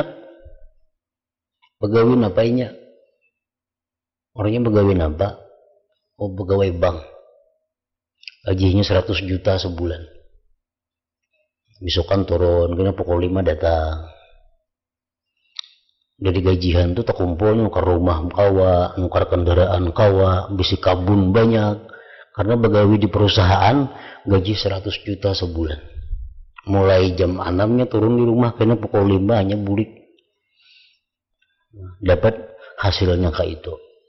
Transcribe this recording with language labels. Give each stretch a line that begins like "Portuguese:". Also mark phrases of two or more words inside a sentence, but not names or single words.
Indonesian: Pegawai apanya? Orangnya pegawai apa? Oh, pegawai bank. Gajinya 100 juta sebulan.
Banjar: Besokan turun, kena pukul 5 datang. Dari gajian tuh terkumpul nukar rumah kawa, nukar kendaraan kawa, bisi kabun banyak.
Indonesian: Karena pegawai di perusahaan gaji 100 juta sebulan.
Banjar: Mulai jam 6-nya turun di rumah, kena pukul 5 hanya bulik.
Indonesian: Dapat hasilnya kayak itu.